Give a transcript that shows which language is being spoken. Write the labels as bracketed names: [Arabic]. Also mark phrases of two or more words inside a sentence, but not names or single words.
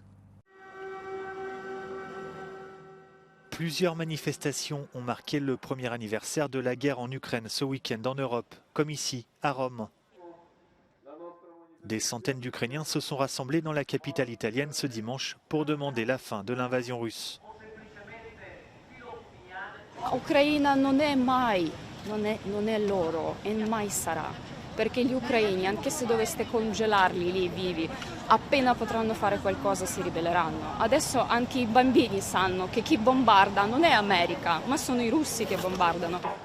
[French] Plusieurs manifestations ont marqué le premier anniversaire de la guerre en Ukraine ce week-end en Europe, comme ici, à Rome. Des centaines d'Ukrainiens se sont rassemblés dans la capitale italienne ce dimanche pour demander la fin de l'invasion russe. [Italian] Ucraina non è loro e mai sarà. Perché gli ucraini, anche se doveste congelarli lì vivi, appena potranno fare qualcosa si ribelleranno. Adesso anche i bambini sanno che chi bombarda non è America, ma sono i russi che bombardano.